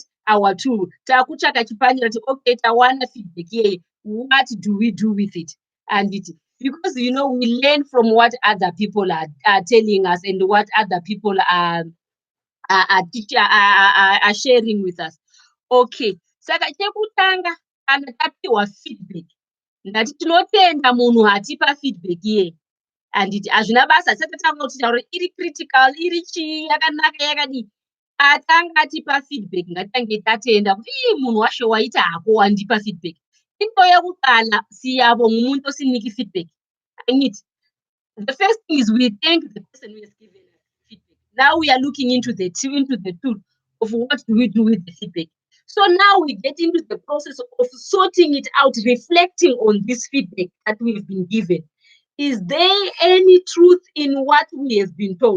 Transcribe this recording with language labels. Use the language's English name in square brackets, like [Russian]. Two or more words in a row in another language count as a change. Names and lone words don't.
[English] Our tool. [Shona] Takuchaka chipangira to [English] okay, tawana feedback. Yeah, what do we do with it? And because we learn from what other people are telling us and what other people are sharing with us. Okay. [Shona] Saka chekutanga kana tapiwa feedback. Ngati tinotenda munhu atipa feedback iye. Anditi hazvina basa tisati tatanga kuti taura iri critical, iri chii, yakanaka yakadii. Atanga atipa feedback ngatitange tatenda kuti munhu washo waita hako wandipa feedback. [North Ndebele] Into yekutala siyabonga umuntu osiniki feedback. [English] Angithi the first thing is we thank the person who has given us feedback. Now we are looking into the tool of what do we do with the feedback. So now we get into the process of sorting it out, reflecting on this feedback that we've been given. Is there any truth in what we have been told?